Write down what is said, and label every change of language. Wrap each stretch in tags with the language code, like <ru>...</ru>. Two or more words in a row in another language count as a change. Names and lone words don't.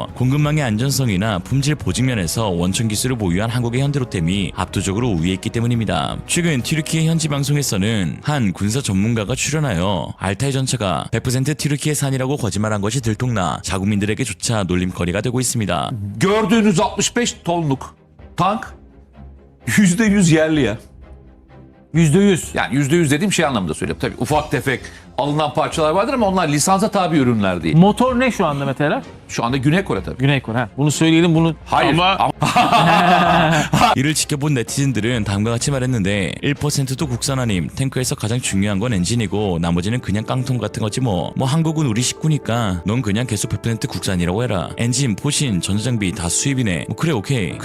<ko>공급망의 안전성이나 품질 보증 면에서 원천 기술을 보유한 한국의 현대로템이 압도적으로 우위에 있기 때문입니다. 최근 튀르키예 현지 방송에서는 한 군사 전문가가 출연하여 알타이 전차가 100% 튀르키예산이라고 거짓말한 것이 들통나 자국민들에게조차 놀림거리가 되고 있습니다.</ko> <tr>Gördüğünüz 65 tonluk tank %100 yerli ya. %100. Yani %100 dediğim şey anlamında söylüyorum. Tabii ufak tefek alınan parçalar vardır ama onlar lisansa tabi ürünler değil. Motor ne şu anda mesela? Şu anda Güney Kore tabii. Güney Kore. Bunu söyleyelim bunu. Hayır. Ama</tr> <ko>이를 지켜본 네티즌들은 다음과 같이 말했는데 1%도 국산 아님, 탱크에서 가장 중요한 건 엔진이고 나머지는 그냥 깡통 같은 거지 뭐 한국은 우리 식구니까 넌 그냥 계속 100% 국산이라고 해라. 엔진, 포신, 전자장비 다 수입이네. 그래 오케이.</ko>